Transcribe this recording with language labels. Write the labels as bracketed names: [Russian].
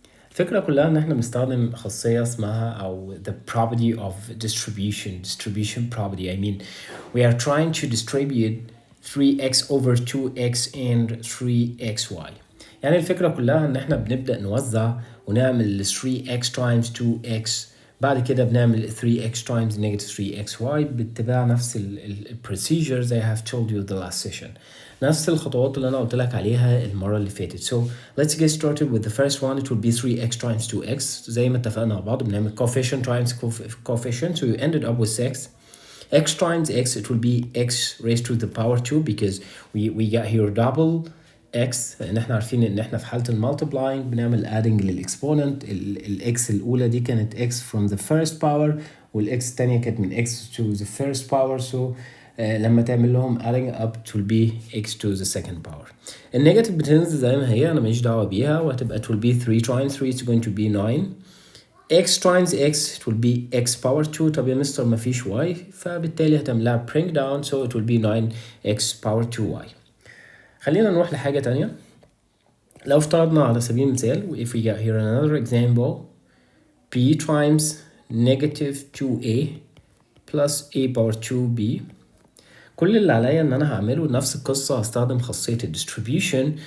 [Arabic] الفكرة كلها ان احنا بنستخدم خاصية اسمها او [English] the property of distribution property. I mean we are trying to distribute 3x over 2x and 3xy. [Arabic] يعني الفكرة كلها ان احنا بنبدأ نوزع ونعمل 3x times 2x، بعد كده بنعمل 3x times negative 3xy باتباع نفس ال [English] procedures I have told you the last session. [Arabic] نفس الخطوات اللي انا قلت لك عليها المره اللي فاتت. [English] So let's get started with the first one. It will be 3x times 2x. [Arabic] زي ما اتفقنا مع بعض بنعمل [English] coefficient times coefficient, so you ended up with 6. x times x, it will be x raised to the power 2 because we got here double x. [Arabic] لان احنا عارفين ان احنا في حاله المالتيبلاينج بنعمل adding للاكسبوننت. الاكس الاولى دي كانت [English] x from the first power [Arabic] والاكس الثانيه كانت من [English] x to the first power. So [Arabic] لما تعمل لهم [English] adding up it will be x to the second power. [Arabic] النيجاتيف بتنزل زي ما هي، انا ماليش دعوه بيها، وهتبقى [English] it will be 3 times 3 is going to be 9. x times x it will be x power 2. [Arabic] طب يا مستر مفيش y، فبالتالي هتعملها [English] bring down so it will be 9x power 2y. [Arabic] خلينا نروح لحاجه تانية. لو افترضنا على سبيل المثال [English] if we got here another example b times negative 2a plus a power 2b. [Arabic] كل اللي عليا ان انا هعمله نفس القصة، هستخدم خاصية distribution.